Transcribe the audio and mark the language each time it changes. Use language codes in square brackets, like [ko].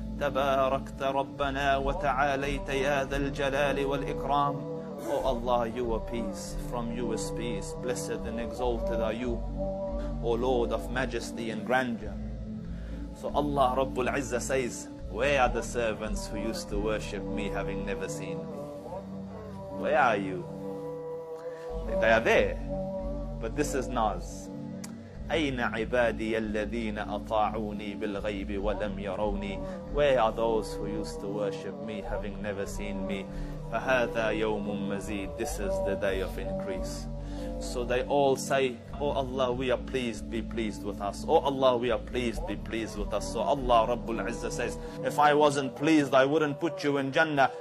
[ar] تباركت ربنا وتعاليت يا ذا الجلال والإكرام. [en] Oh Allah, you are peace, from you is peace, blessed and exalted are you, O Lord of majesty and grandeur. So Allah Rabbul Izzah says, where are the servants who used to worship me having never seen me? Where are you? They are there, but this is Naz. [ar] أين عبادي الذين أطاعوني بالغيب ولم يروني. [en] Where are those who used to worship me having never seen me? [ar] فهذا يوم مزيد. [en] This is the day of increase. So they all say, Oh Allah, we are pleased, be pleased with us. Oh Allah, we are pleased, be pleased with us. So Allah Rabbul Izzah says, if I wasn't pleased, I wouldn't put you in Jannah.